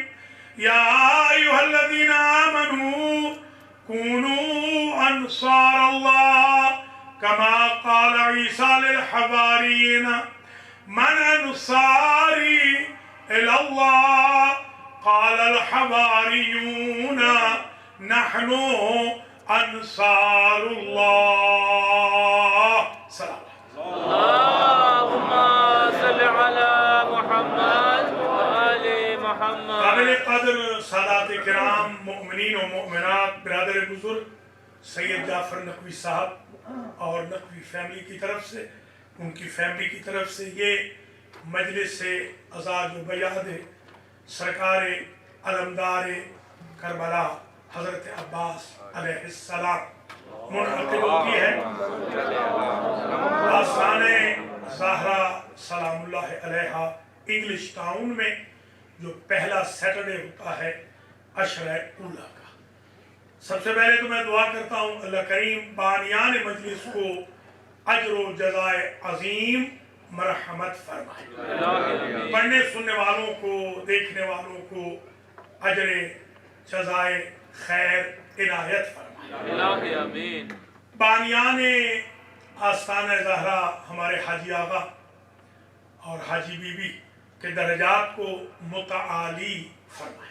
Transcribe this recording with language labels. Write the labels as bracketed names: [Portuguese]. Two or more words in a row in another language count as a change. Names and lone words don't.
[Arabic] يا أيها الذين آمنوا كونوا أنصار الله كما قال عيسى للحواريين من أنصاري إلى الله قال الحواريون نحن أنصار الله. [Urdu] سلام. [Arabic] اللهم صل على محمد وآل محمد. [Urdu] قابل قدر سادات کرام مؤمنین و مؤمنات برادر بزرگ سید جعفر نقوی صاحب اور نقوی فیملی کی طرف سے ان کی فیملی کی طرف سے یہ مجلس عزاز و بیاد سرکار علمدار کربلا حضرت عباس علیہ السلام منعقد ہوتی ہے. آستان زہرا سلام اللہ علیہا انگلش ٹاؤن میں جو پہلا سیٹرڈے ہوتا ہے عشرہ اولا کا. سب سے پہلے تو میں دعا کرتا ہوں اللہ کریم بانیان مجلس کو اجر و جزائے عظیم مرحمت فرمائے. آمین. پڑھنے سننے والوں کو، دیکھنے والوں کو اجرِ جزائے خیر عنایت فرمائے. آمین. بانیان آستان زہرا ہمارے حاجی آغا اور حاجی بی بی کے درجات کو متعالی فرمائے.